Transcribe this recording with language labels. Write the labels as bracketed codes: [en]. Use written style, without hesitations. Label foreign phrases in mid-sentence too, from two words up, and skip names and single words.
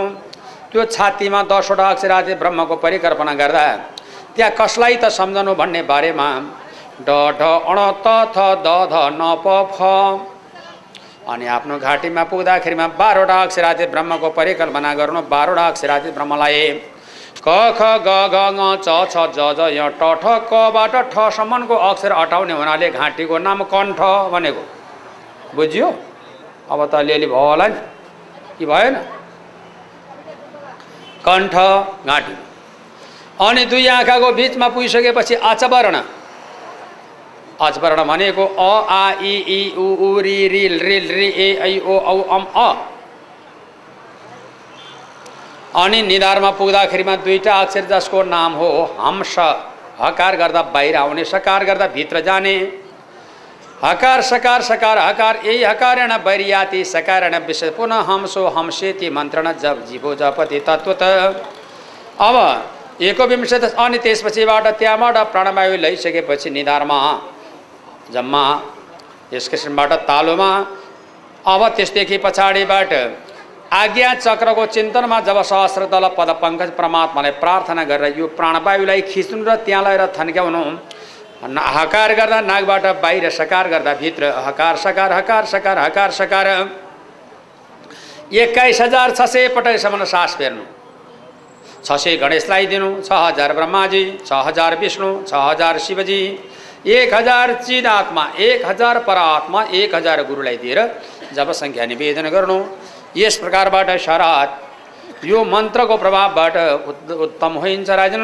[ne] त्यो छातीमा 10वटा अक्षरातीत ब्रह्मको परिकल्पना गर्दा त्यहाँ कसलाई त सम्झनु भन्ने बारेमा ड ढ अण त थ द ध न प फ। अनि आफ्नो घाँटीमा पुग्दाखेरिमा 12वटा अक्षरातीत ब्रह्मको परिकल्पना गर्नु। 12वटा अक्षरातीत ब्रह्मलाई क ख ग घ ङ च छ ज ज य ट ठ कबाट ठसम्मको अक्षर हटाउने हुनाले घाँटीको नाम कण्ठ भनेको बुझ्यो। अब त अलिअलि भयो होला नि कि भएन? कण्ठ घाँटी। अनि दुई आँखाको बिचमा पुगिसकेपछि अचवर्ण। अचवर्ण भनेको अ आ इ ई उ ऊ रि रिल रिल रि ए ऐ ओ औ अम अ। अनि निधारमा पुग्दाखेरिमा 2टा अक्षर जसको नाम हो हंस। हकार गर्दा बाहिर आउने, सकार गर्दा भित्र जाने। [sa] हकार सकार सकार हकार यही हकारेण बैरियाति सकारेण विषय पुनः हंसो हंसेति मन्त्रण जप जीवो जपति तत्वत। [ne] अब 21 अनि त्यसपछिबाट त्यहाँबाट प्राणवायु लैसकेपछि निधारमा जम्मा यस किसिमबाट तालुमा। अब त्यसदेखि पछाडिबाट आज्ञा चक्रको चिन्तनमा जब सहस्र दल पद पङ्कज परमात्मालाई प्रार्थना गरेर यो प्राणवायुलाई खिच्नु र त्यहाँ लगेर थन्क्याउनु। हकार गर्दा नाकबाट बाहिर, सकार गर्दा भित्र। हकार सकार हकार सकार हकार सकार 21600 पटकसम्म सास फेर्नु। 600 गणेशलाई दिनु, 6000 ब्रह्माजी, 6000 विष्णु, 6000 शिवजी, 1000 चिदात्मा, 1000 परात्मा, 1000 गुरुलाई दिएर जब संख्या निवेदन गर्नु। यस प्रकारबाट शरात यो मन्त्रको प्रभावबाट उत्तम होइन्छ राजन।